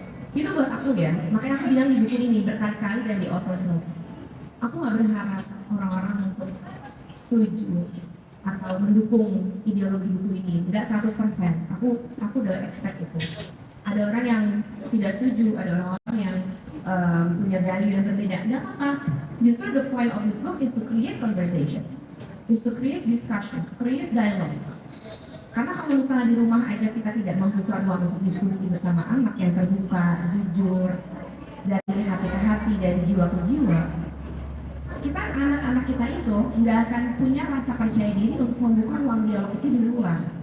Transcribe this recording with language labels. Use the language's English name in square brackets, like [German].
[Indonesian] Itu buat aku ya, makanya aku bilang di buku ini berkali-kali dan di author's note. Aku gak berharap orang-orang untuk setuju atau mendukung ideologi buku ini, tidak 100%. Aku udah expect itu. Ada orang yang tidak setuju, ada orang-orang yang punya value yang berbeda. Gak apa-apa. Justru [English] the point of this book is to create conversation, is to create discussion, create dialogue. [Indonesian] Karena kalau misalnya di rumah aja kita tidak membuka ruang untuk diskusi bersama anak yang terbuka, jujur, dari hati ke hati, dari jiwa ke jiwa, kita anak-anak kita itu nggak akan punya rasa percaya diri untuk membuka ruang dialog itu di luar.